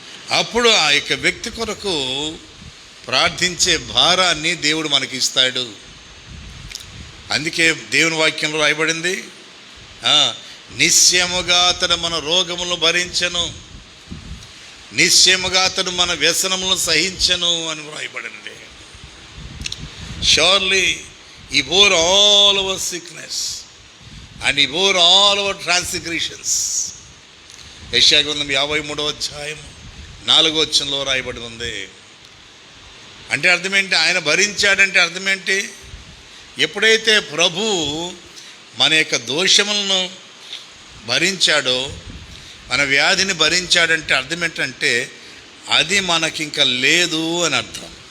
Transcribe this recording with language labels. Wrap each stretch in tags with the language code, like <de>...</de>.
<te>అప్పుడు ఆ యొక్క వ్యక్తి కొరకు ప్రార్థించే భారాన్ని దేవుడు మనకి ఇస్తాడు. అందుకే దేవుని వాక్యంలో రాయబడింది, నిశ్చయముగా అతడు మన రోగములను భరించెను, నిశ్చయముగా అతడు మన వ్యసనములను సహించెను అని రాయబడింది.</te> <en>Surely he bore all our sickness and he bore all our transgressions.</en> <te>యెషయా గ్రంథం 53వ అధ్యాయం 4వ వచనంలో రాయబడి ఉంది. అంటే అర్థం ఏంటి? ఆయన భరించాడంటే అర్థం ఏంటి? ఎప్పుడైతే ప్రభు మన యొక్క దోషములను భరించాడో, మన వ్యాధిని భరించాడంటే అర్థం ఏంటంటే అది మనకింక లేదు అని అర్థం.</te>